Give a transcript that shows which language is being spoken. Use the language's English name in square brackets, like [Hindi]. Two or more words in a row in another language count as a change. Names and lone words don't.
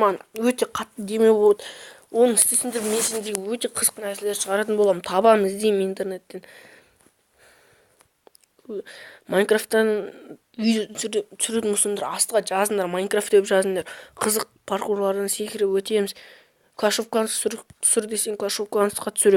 [Kazakh] Маған өте қатты демеу болады. Оны істесеңдер, мен сендерге өте қызық нәрселер шығаратын боламын. Табамын, іздеймін интернеттен. Майнкрафттан видео түсіретін болсаңдар, астыға жазыңдар, Майнкрафт деп жазыңдар. Қызық паркурлардан секіріп өтеміз. Clash of Clans түсір десең, Clash of Clans'қа түсірем.